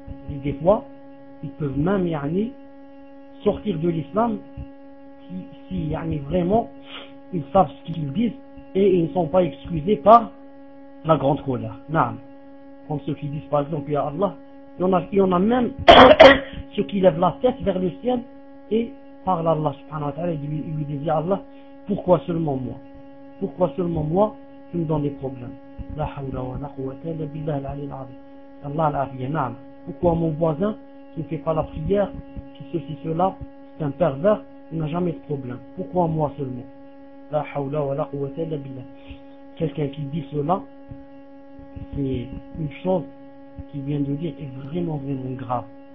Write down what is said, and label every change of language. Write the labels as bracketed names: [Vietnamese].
[French] Et des fois, ils peuvent même يعني, sortir de l'islam si يعني, vraiment ils savent ce qu'ils disent et ils ne sont pas excusés par la grande colère. Naam. Comme ceux qui disent par exemple à Allah, il y en a même ceux qui lèvent la tête vers le ciel et parlent à Allah subhanahu wa ta'ala et lui disent à Allah, pourquoi seulement moi? Pourquoi seulement moi tu me donnes des problèmes? [Arabic] لا حول ولا قوة إلا بالله العلي العظيم. الله العافية. نعم. [French] Pourquoi mon voisin qui ne fait pas la prière, qui ceci cela, c'est un pervers, il n'a jamais de problème. Pourquoi moi seulement? [Arabic] لا حول ولا قوة إلا بالله. [French] Quelqu'un qui dit cela, c'est une chose qui vient de dire est vraiment vraiment grave.